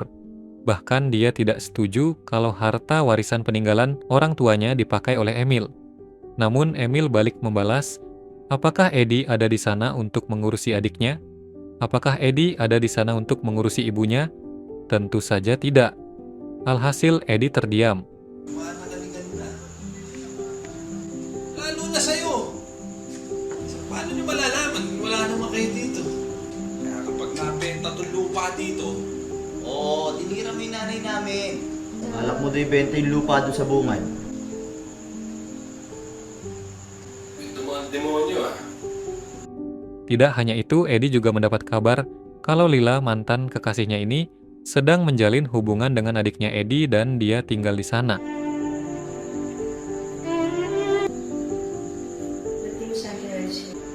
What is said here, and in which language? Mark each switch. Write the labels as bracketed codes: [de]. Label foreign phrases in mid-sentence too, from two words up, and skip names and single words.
[id] Bahkan dia tidak setuju kalau harta warisan peninggalan orang tuanya dipakai oleh Emil. Namun Emil balik membalas, apakah Eddie ada di sana untuk mengurusi adiknya? Apakah Eddie ada di sana untuk mengurusi ibunya? Tentu saja tidak. Alhasil Eddie terdiam. [tl] Magaling na. Lalo na sa'yo. Paano nyo malalaman? Wala naman kayo dito. Kaya kapag nabenta itong lupa dito, Oo, tinira mo yung nanay namin. Alak mo doon ibenta yung lupa doon sa bungad. ito mga demonyo ah. [id] Tidak hanya itu, Eddie juga mendapat kabar kalau Lila, mantan kekasihnya ini, sedang menjalin hubungan dengan adiknya Eddie dan dia tinggal di sana. [tl] Ba't di mo sa akin narisip?